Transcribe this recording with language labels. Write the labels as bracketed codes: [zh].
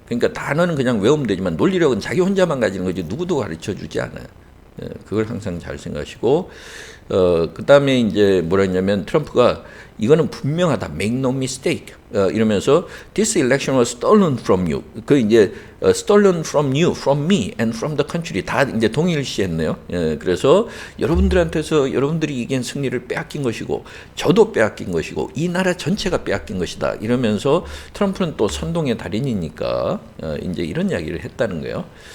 [ko] 그러니까 단어는 그냥 외우면 되지만 논리력은 자기 혼자만 가지는 거지 누구도 가르쳐 주지 않아요. 그걸 항상 잘 생각하시고, 그 다음에 이제 뭐라 했냐면 트럼프가 이거는 분명하다, [en] make no mistake, [ko] 이러면서 [en] this election was stolen from you. [ko] 이제 [en] stolen from you, from me, and from the country [ko] 다 이제 동일시했네요. 그래서 여러분들이 이긴 승리를 빼앗긴 것이고, 저도 빼앗긴 것이고, 이 나라 전체가 빼앗긴 것이다. 이러면서 트럼프는 또 선동의 달인이니까 이제 이런 이야기를 했다는 거예요.